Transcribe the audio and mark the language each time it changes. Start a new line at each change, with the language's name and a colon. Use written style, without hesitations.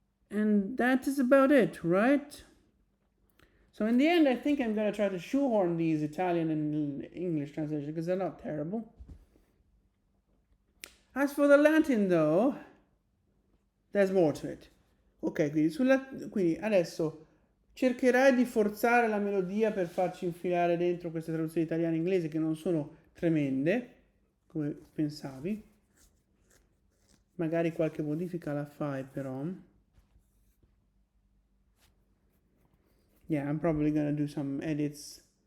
English: And that is about it, right? So in the end, I think I'm going to try to shoehorn these Italian and English translations, because they're not terrible. As for the Latin, though, there's more to it.
Italian: Ok, quindi adesso cercherai di forzare la melodia per farci infilare dentro queste traduzioni italiane e inglesi che non sono tremende, come pensavi. Magari qualche modifica la fai, però.
English: Yeah, I'm probably gonna do some edits.